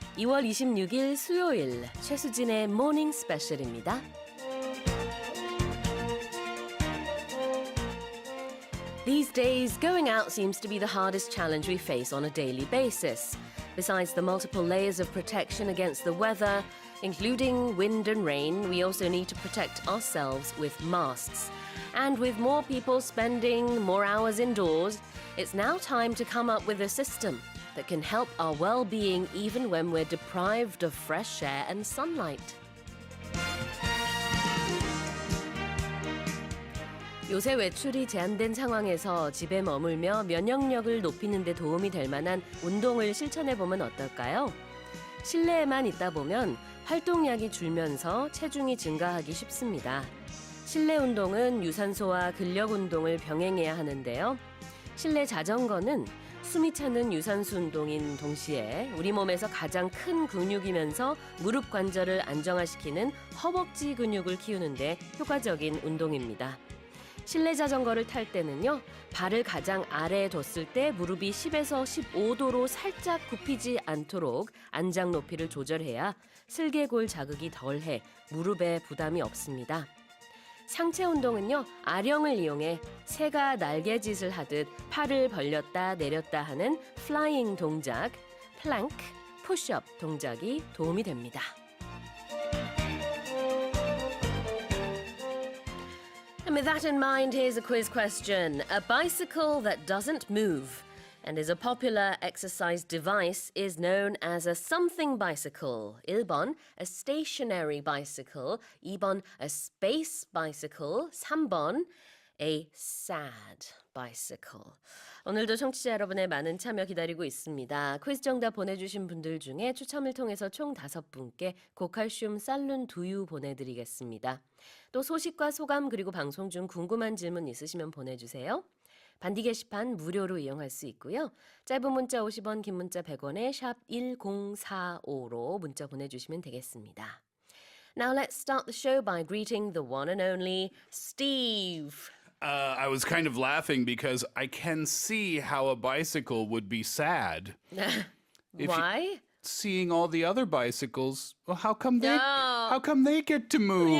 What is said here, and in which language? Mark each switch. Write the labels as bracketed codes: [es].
[ko] 2월 26일 수요일 최수진의 Morning Special입니다. [en] These days, going out seems to be the hardest challenge we face on a daily basis. Besides the multiple layers of protection against the weather, including wind and rain, we also need to protect ourselves with masks. And with more people spending more hours indoors, it's now time to come up with a system that can help our well-being even when we're deprived of fresh air and sunlight. [ko] 요새 외출이 제한된 상황에서 집에 머물며 면역력을 높이는 데 도움이 될 만한 운동을 실천해보면 어떨까요? 실내에만 있다 보면 활동량이 줄면서 체중이 증가하기 쉽습니다. 실내 운동은 유산소와 근력 운동을 병행해야 하는데요. 실내 자전거는 숨이 차는 유산소 운동인 동시에 우리 몸에서 가장 큰 근육이면서 무릎 관절을 안정화시키는 허벅지 근육을 키우는데 효과적인 운동입니다. 실내 자전거를 탈 때는요, 발을 가장 아래에 뒀을 때 무릎이 10에서 15도로 살짝 굽히지 않도록 안장 높이를 조절해야 슬개골 자극이 덜해 무릎에 부담이 없습니다. 상체 운동은요, 아령을 이용해 새가 날개짓을 하듯 팔을 벌렸다 내렸다 하는 플라잉 동작, 플랭크, 푸시업 동작이 도움이 됩니다. [en] And with that in mind, here's a quiz question. A bicycle that doesn't move and is a popular exercise device is known as a something bicycle. [ko] 1번, [en] a stationary bicycle. [ko] 2번, [en] a space bicycle. [ko] 3번, [en] a sad bicycle. [ko] 오늘도 청취자 여러분의 많은 참여 기다리고 있습니다. 퀴즈 정답 보내주신 분들 중에 추첨을 통해서 총 5분께 고칼슘 쌀룬 두유 보내드리겠습니다. 또 소식과 소감 그리고 방송 중 궁금한 질문 있으시면 보내주세요. 반디 게시판 무료로 이용할 수 있고요. 짧은 문자 50원, 긴 문자 100원에 샵 1045로 문자 보내주시면 되겠습니다. [en] Now let's start the show by greeting the one and only Steve. I was kind of laughing because I can see how a bicycle would be sad. Why? Seeing all the other bicycles, well, how come they get to move?